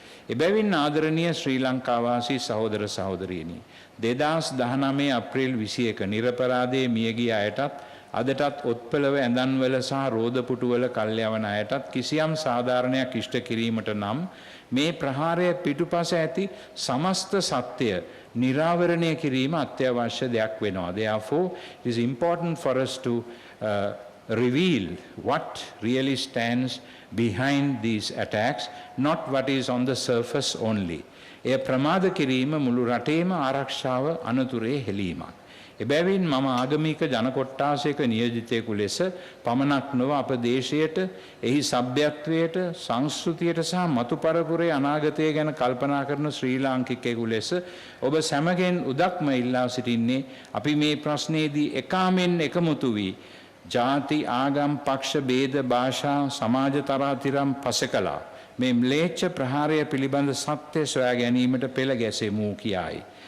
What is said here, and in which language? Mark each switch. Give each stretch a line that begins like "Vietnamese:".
Sinhala: එබැවින් ආදරණීය ශ්‍රී ලංකාවාසී සහෝදර සහෝදරීනි, 2019 අප්‍රේල් 21 නිරපරාධයේ මියගිය අයටත් අදටත් ඔත්පලව ඇඳන්වල සහ රෝදපුටුවල කල්යවන අයටත් කිසියම් සාධාරණයක් ඉෂ්ට කිරීමට නම් මේ ප්‍රහාරය පිටුපස ඇති සමස්ත සත්‍යය නිරාවරණය කිරීම අත්‍යවශ්‍ය දෙයක් වෙනවා.
English: Therefore, it is important for us to reveal what really stands behind these attacks, not what is on the surface only.
Sinhala: එය ප්‍රමාද කිරීම මුළු රටේම ආරක්ෂාව අනතුරේ හෙලීමක්. එබැවින් මම ආගමික ජන කොට්ටාසයක නියෝජිතයෙකු ලෙස පමණක් නොව අප දේශයට, එහි සભ્યත්වයට, සංස්කෘතියට සහ මතු පරපුරේ අනාගතය ගැන කල්පනා කරන ශ්‍රී ලාංකිකයෙකු ලෙස ඔබ සැමගෙන් උදක්ම ඉල්ලා සිටින්නේ අපි මේ ප්‍රශ්නයේදී එකාමෙන් එකමුතු වී ජාති, ආගම්, පක්ෂ ભેද, භාෂා, සමාජ තරාතිරම් පසකලා මේ ම්ලේච්ඡ ප්‍රහාරය පිළිබඳ සත්‍ය සොයා ගැනීමට පෙළ ගැසෙමු කියායි.